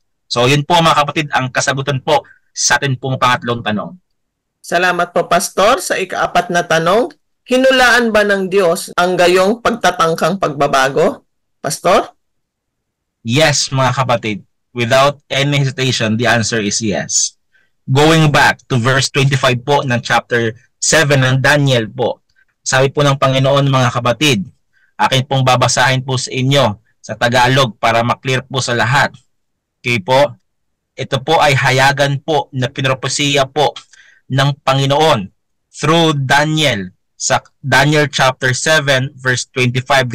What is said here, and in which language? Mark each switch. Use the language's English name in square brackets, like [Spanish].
[Filipino] So yun po, mga kapatid, ang kasagutan po sa atin pong pangatlong tanong. Salamat po, Pastor. Sa ika-4 na tanong, hinulaan ba ng Diyos ang gayong pagtatangkang pagbabago? Pastor? [English] Yes, [Filipino] mga kapatid. [English] Without any hesitation, the answer is yes. [Filipino] Going back to verse 25 po ng chapter 7 ng Daniel po, sabi po ng Panginoon, mga kapatid, akin pong babasahin po sa inyo sa Tagalog para maklear po sa lahat. Okay po? Ito po ay hayagan po na pinropesiya po ng Panginoon through Daniel sa Daniel chapter 7 verse 25.